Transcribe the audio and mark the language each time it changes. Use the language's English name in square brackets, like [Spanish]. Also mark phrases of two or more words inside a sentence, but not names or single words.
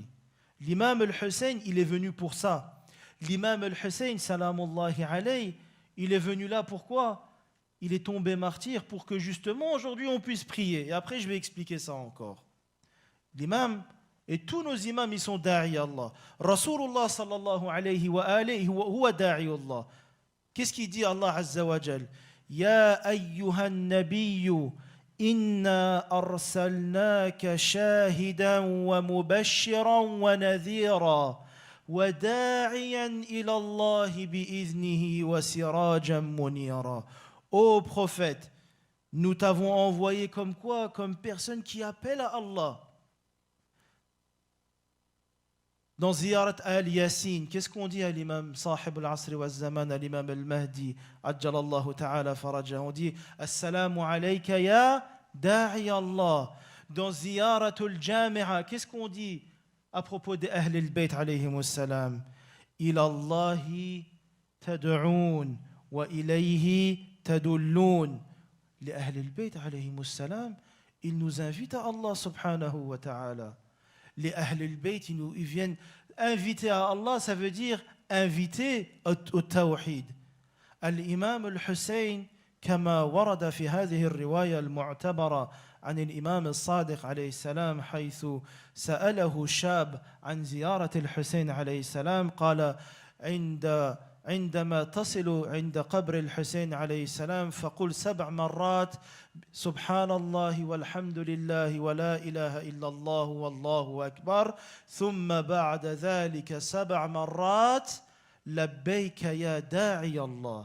[French] L'imam al-Hussein, il est venu pour ça. L'imam al-Hussein, [Arabic] سلام الله عليه, [French] il est venu là pourquoi? Il est tombé martyr pour que justement aujourd'hui on puisse prier. Et après je vais expliquer ça encore. L'imam, et tous nos imams, ils sont [Arabic] داعي الله. رسول الله صلى الله عليه وآله هو داعي الله. [French] Qu'est-ce qu'il dit Allah [Arabic] عز وجل? يا أيها النبي إنا أرسلناك شاهدا ومبشرا ونذيرا وداعيا إلى الله بإذنه وسراجا منيرا. [French] Ô prophète, nous t'avons envoyé comme quoi? Comme personne qui appelle à Allah. Dans Ziyarat al-Yasin, qu'est-ce qu'on dit à l'imam [Arabic] صاحب العصر والزمان, [French] à l'imam al-Mahdi, [Arabic] عجل الله تعالى فرجه? [French] On dit [Arabic] السلام عليك يا داعي الله. [French] Dans Ziyarat al-Jami'a, qu'est-ce qu'on dit à propos des Ahl al-Bayt [Arabic] عليهم السلام? إلى الله تدعون وإليه تدلون. [French] Les Ahl al-Bayt [Arabic] عليهم السلام, [French] ils nous invitent à Allah [Arabic] سبحانه وتعالى. [French] Les Ahl al-Bayt, ils viennent inviter à Allah, ça veut dire inviter au tawhid. [Arabic] Al-Imam al-Hussein, كما ورد في هذه الرواية المعتبرة عن الإمام الصادق عليه السلام حيث سأله شاب عن زيارة الحسين عليه السلام قال عندما تصل عند قبر الحسين عليه السلام فقل 7 مرات سبحان الله والحمد لله ولا إله إلا الله والله أكبر ثم بعد ذلك 7 مرات لبيك يا داعي الله.